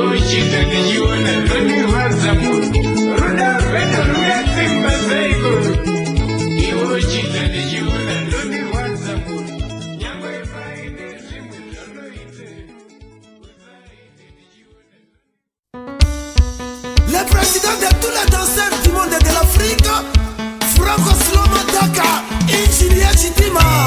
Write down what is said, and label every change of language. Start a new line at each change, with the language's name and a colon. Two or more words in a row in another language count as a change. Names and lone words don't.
Shona: chita ndichiona zvinirwadza munhu ruda rwedu ruyatsimba seiko iwo chita ndichiona zvinirwadza munhu nyangwe paine zvimwe zvanoite usaite ndichiona.
French: Le président de tous les danseurs du monde de l'Afrique, Franco Slomo Daka, Injinia Chitima.